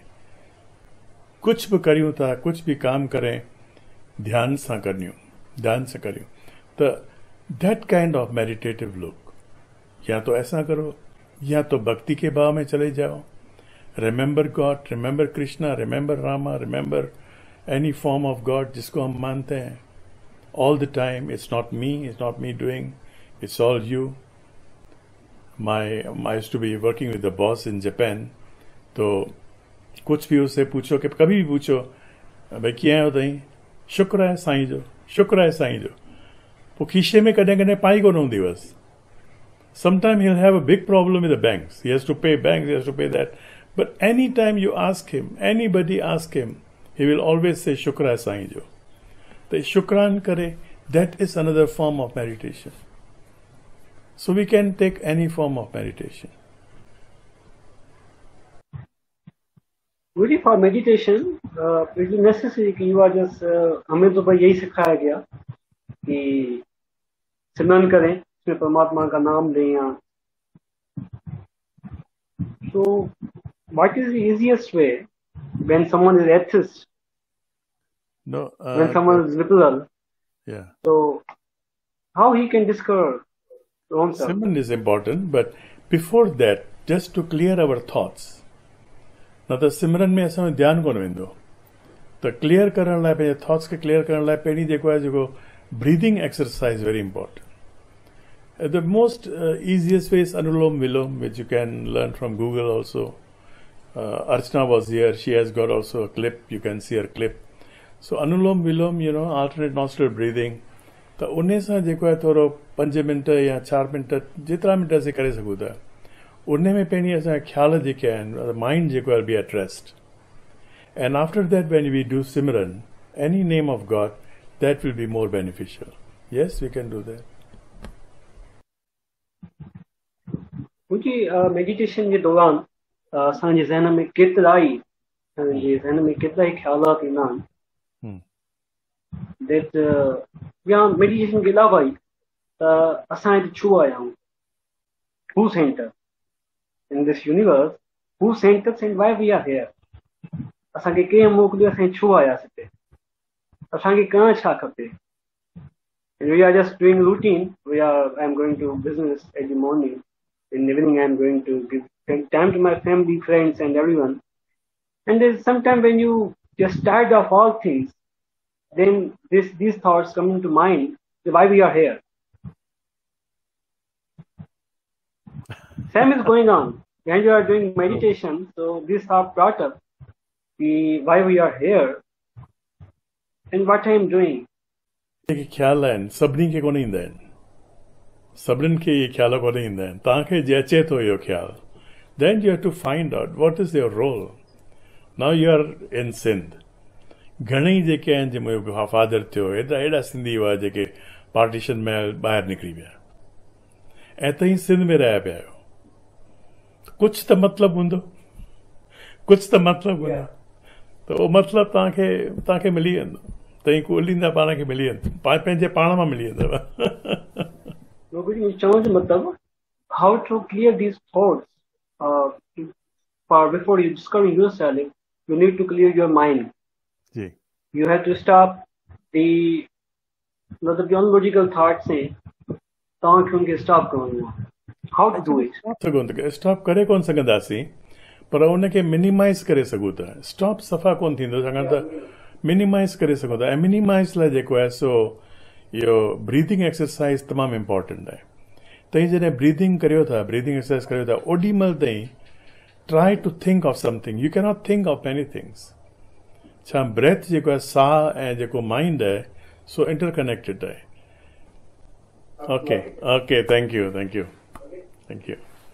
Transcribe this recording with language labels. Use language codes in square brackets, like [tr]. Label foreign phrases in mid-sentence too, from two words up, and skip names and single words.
[sd] कुछ भी करियो था, कुछ भी काम करें ध्यान से करियो. [hi] तो [en] that kind of meditative look, [hi] या तो ऐसा करो या तो भक्ति के भाव में चले जाओ. [en] remember God, remember Krishna, remember Rama, remember any form of God [hi] जिसको हम मानते हैं. [en] all the time it's not me doing, it's all you. I used to be working with the boss in Japan. [hi] तो कुछ भी उससे पूछो, कि कभी भी पूछो भाई [sd] कीअं आहियो तई, शुक्र है साईं जो, शुक्र है साईं जो. पोइ खीसे में कॾहिं कॾहिं पाई कोन हूंदी हुअसि. [en] Sometime he'll have a big problem with the banks. He has to pay banks, he has to pay that. But anytime you ask him, anybody ask him, he will always say [sd] शुक्र है साईं जो. तो शुक्रान करे, [en] that is another form of meditation. So we can take any form of meditation. Really, for meditation, it is necessary [hi] कि [en] you are just [hi] हमें तो भाई यही सिखाया गया कि सिमरन करें, इसमें परमात्मा का नाम लें. [en] या so what is the easiest way when someone is atheist? No. When someone is liberal. Yeah. So how he can discover? Simran is important, but before that, just to clear our thoughts. [sd] ना तो सिमरन में असां ध्यान कोन वेंदो. तो क्लियर करण लाइ, पंहिंजे थॉट्स खे क्लियर करण लाइ पहिरीं जेको आहे जेको [en] breathing exercise very important. the most easiest way is Anulom Vilom, which you can learn from Google also. Archana was here, she has got also a clip, you can see her clip. So Anulom Vilom, alternate nostril breathing. [sd] तो उन सां जेको आहे थोरो 5 मिनट या 4 मिनट जेतिरा मिनट असीं करे सघूं था, उन में पहिरीं असांजा ख़्याल जेके आहिनि, माइंड जेको आहे [en] be at rest. and after that when we do simran any name of God, that will be more beneficial. yes, we can do that. [sd] मुंहिंजी मेडिटेशन जे दौरान असांजे ज़हन में केतिरा ई ख़्यालात ईंदा आहिनि. that या मेडिटेशन के अलावा ई असां हिते छो आया आहियूं. [en] Who sent us in this universe? Who sent us and why we are here? असांखे कंहिं मोकिलियो, असां छो आयासीं हिते, असांखे करणु छा खपे. And we are just doing routine. I'm going to business at the morning. In the evening, I'm going to give time to my family, friends, and everyone. And there's sometime when you just tired of all things, then these thoughts come into mind. Why we are here? Same is going on when you are doing meditation. So this thought brought up why we are here and what I am doing. [sd] ख्याल आहिनि सभिनी खे कोन ईंदा आहिनि, सभिनीनि खे इहे ख्याल कोन ईंदा आहिनि. तव्हांखे जे अचे थो इहो ख्याल, [en] then you have to find out what is your role. Now you are in Sindh. [sd] घणेई जेके आहिनि, जे मुंहिंजो फादर थियो, एॾा सिंधी हुआ जेके पार्टीशन में ॿाहिरि निकिरी विया ऐं तव्हीं सिंध में रहिया पिया आहियो. कुझु त मतिलबु हूंदो, कुझु त मतिलबु हूंदो. त उहो मतिलबु तव्हांखे मिली वेंदो. तव्हीं ॻोल्हींदा पाण खे मिली वेंदो, पंहिंजे पाण मां मिली वेंदव. चवण जो मतिलबु, [en] how to clear these thoughts. Before you discover yourself, you need to clear your mind. जी. You have to stop the unlogical thoughts. [sd] तव्हांखे उनखे स्टॉप करणो आहे. [en] How to do it? [sd] स्टॉप करे कोन सघंदासीं, पर उनखे मिनिमाइज़ करे सघूं था. स्टॉप सफ़ा कोन थींदो, छाकाणि त मिनिमाइज़ करे सघूं था. ऐं मिनिमाइज़ लाइ जेको आहे सो इहो [en] breathing exercise [sd] तमामु इम्पोर्टेंट आहे. तव्हीं जॾहिं ब्रीदिंग करियो था, [en] breathing exercise [sd] करियो था, ओॾी महिल ताईं [en] try to think of something. you cannot think of many things. [sd] छा ब्रेथ जेको आहे, साह ऐं जेको माइंड आहे सो इंटरकनेक्टेड आहे. [en] okay, thank you.